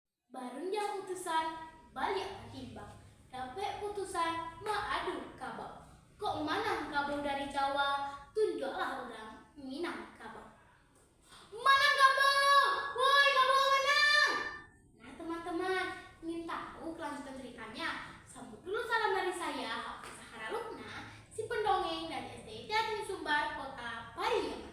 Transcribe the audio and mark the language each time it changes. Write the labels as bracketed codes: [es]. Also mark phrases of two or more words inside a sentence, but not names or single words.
[min] Barunjang utusan balik timbang, dapat putusan maadu kabau. Kok mana kabau dari Jawa, tunjuklah orang Minang kabau. Mana kabau? Woi kabau mana? [id] Nah teman-teman, ingin tahu kelanjutan ceritanya? Sambut dulu salam dari saya, Sahara Lukna, si pendongeng dari SD Jatin Sumbar, Kota Pariaman.